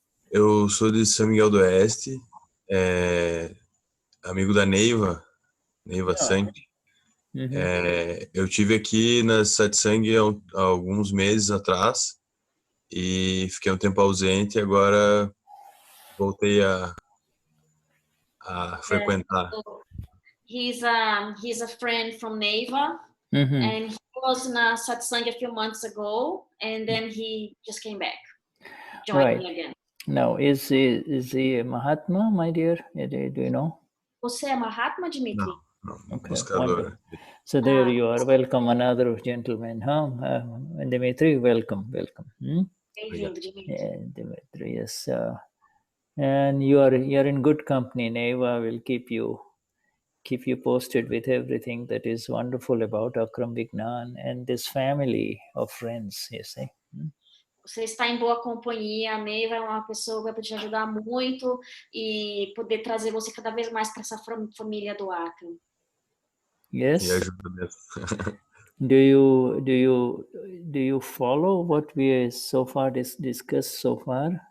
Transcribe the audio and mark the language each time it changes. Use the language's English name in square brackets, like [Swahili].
[Portuguese] Eu sou de São Miguel do Oeste, amigo da Neiva Sang. Eu tive aqui na Satsang há alguns meses atrás e fiquei um tempo ausente e agora voltei a frequentar. [English] He's a friend from Neiva, and he was [Portuguese] na satsang [English] a few months ago, and then he just came back, joined me again. Now, is he a Mahatma, my dear? Do you know? [Portuguese] Você é Mahatma, Dimitri? Não, [English] Okay, [Portuguese] buscador. [English] So there you are. Welcome, another gentleman. Huh? Dimitri, welcome. [Portuguese] Bem-vindo, Dimitri. [English] Yeah, Dimitri, yes. And you're in good company. Neva will keep you posted with everything that is wonderful about Akram Vignan and this family of friends, you see. [Portuguese] Você está em boa companhia. A Neiva é uma pessoa que vai poder te ajudar muito e poder trazer você cada vez mais para essa família do Akram. [English] Yes. [Portuguese] E ajuda mesmo. [English] Do you follow what we so far discussed so far?